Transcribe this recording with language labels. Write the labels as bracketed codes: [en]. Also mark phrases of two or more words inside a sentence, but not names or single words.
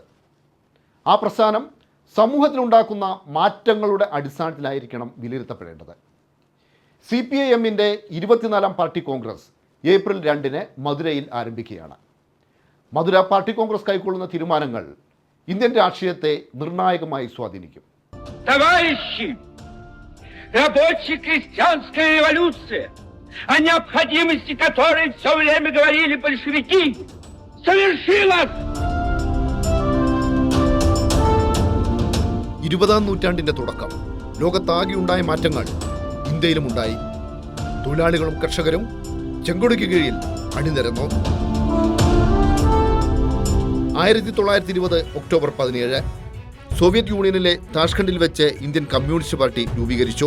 [ml] ആ പ്രസ്ഥാനം സമൂഹത്തിലുണ്ടാക്കുന്ന മാറ്റങ്ങളുടെ അടിസ്ഥാനത്തിലായിരിക്കണം വിലയിരുത്തപ്പെടേണ്ടത്. CPIMൻ്റെ 24ാം പാർട്ടി കോൺഗ്രസ് ഏപ്രിൽ 2 മധുരയിൽ ആരംഭിക്കുകയാണ്. മധുര പാർട്ടി കോൺഗ്രസ് കൈക്കൊള്ളുന്ന തീരുമാനങ്ങൾ ഇന്ത്യൻ രാഷ്ട്രീയത്തെ നിർണായകമായി സ്വാധീനിക്കും. [ru] Рабочая крестьянская революция, о необходимости которой все время говорили большевики, совершилась. [ml] 20ാം നൂറ്റാണ്ടിൻ്റെ തുടക്കം. ലോകത്താകെ ഉണ്ടായ മാറ്റങ്ങൾ ഇന്ത്യയിലുമുണ്ടായി. തൊഴിലാളികളും കർഷകരും ചെങ്കൊടിക്ക് കീഴിൽ അണിനിരന്നു. 1920 ഒക്ടോബർ 17 സോവിയറ്റ് യൂണിയനിലെ താഷ്കണ്ടിൽ വെച്ച് ഇന്ത്യൻ കമ്മ്യൂണിസ്റ്റ് പാർട്ടി രൂപീകരിച്ചു.